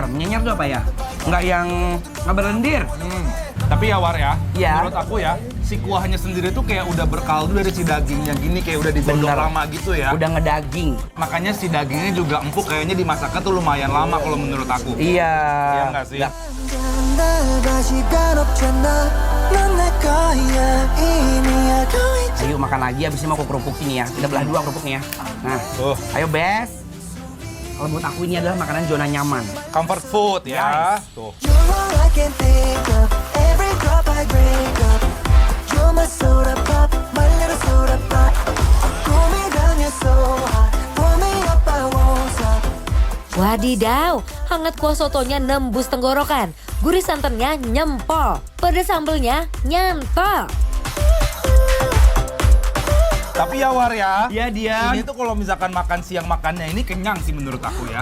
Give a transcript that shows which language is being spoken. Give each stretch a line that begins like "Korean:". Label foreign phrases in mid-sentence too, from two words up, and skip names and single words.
Indonesian: Menyenyer itu apa ya? Nggak berlendir. Tapi ya, War ya, Iya. menurut aku ya, si kuahnya sendiri tuh kayak udah berkaldu dari si dagingnya gini, kayak udah digodok Bener. lama gitu ya. Udah ngedaging. Makanya si dagingnya juga empuk, kayaknya dimasaknya tuh lumayan lama kalau menurut aku. Iya. Iya nggak sih? Nggak.
Korean: 날 시간 없잖아 넌 내 거야 이미 알고 있지
Indonesian: Ayo makan lagi, abis ini mau aku kerupuk ini ya. Kita belah dua kerupuknya ya. Nah, Tuh, ayo Bes. Kalau buat aku ini adalah makanan zona nyaman.
English: comfort food ya.
Indonesian: Guys. Tuh.
English: You're all I can think of every drop I break up You're my soda pop my little soda pop Cool me down you're so hot pull me up I won't stop
Indonesian: Wadidaw, hangat kuah sotonya nembus tenggorokan. Gurih santannya nyempol, pedas sambelnya nyantol. Tapi ya War ya, Iya dia. ini tuh kalau misalkan makan siang makannya ini kenyang sih menurut aku ya.